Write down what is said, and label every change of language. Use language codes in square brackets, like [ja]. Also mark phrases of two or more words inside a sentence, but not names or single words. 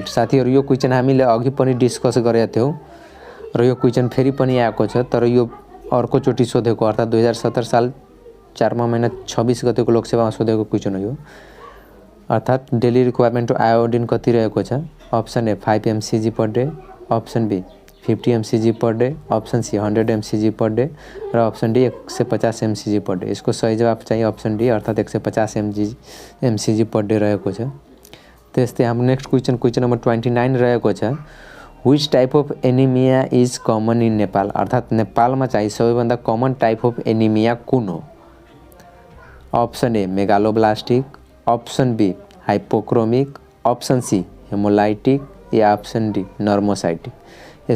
[ne] साथीहरू यो क्वेशन हामीले अघि पनि डिस्कस गरेका थियौँ र यो क्वेशन फेरि पनि आएको छ, तर यो अर्कोचोटि सोधेको अर्थात् 2017 साल 4मा महिना 26 गतेको लोकसेवामा सोधेको क्वेशन हो यो। अर्थात् [en] daily requirement of iodine [ne] कति रहेको छ? [en] option A 5 mcg per day, option B 50 mcg per day, option C 100 mcg per day र option D 150 mcg per day। [ne] यसको सही जवाब चाहिँ [en] option D [ne] अर्थात् [en] 150 mcg per day [ne] रहेको छ। त्यस्तै हाम्रो [en] next question number 29 [ne] रहेको छ [en] which type of anemia is common in Nepal. [ne] अर्थात् नेपालमा चाहिँ सबैभन्दा [en] common type of anemia [ne] कुन हो? [en] option A megaloblastic, option B hypochromic, option C hemolytic या option D normocytic।